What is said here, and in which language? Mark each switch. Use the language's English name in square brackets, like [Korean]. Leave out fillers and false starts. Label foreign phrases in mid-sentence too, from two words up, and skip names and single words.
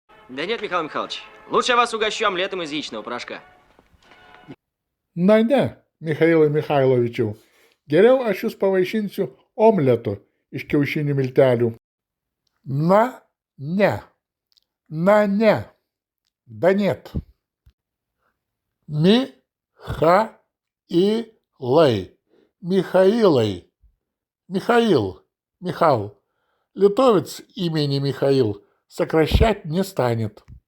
[Russian] Да нет, Михаил Михайлович. Лучше я вас угощу омлетом из яичного порошка. [Lithuanian] Ne, Michailai Michailovičiau. Geriau aš jūs pavaišinsiu omletu iš kiaušinių miltelių. Na, ne. Na, ne. [Russian] Да нет. Михаилай. Михаилай. Михаил. Михал. Литовец имени Михаил сокращать не станет.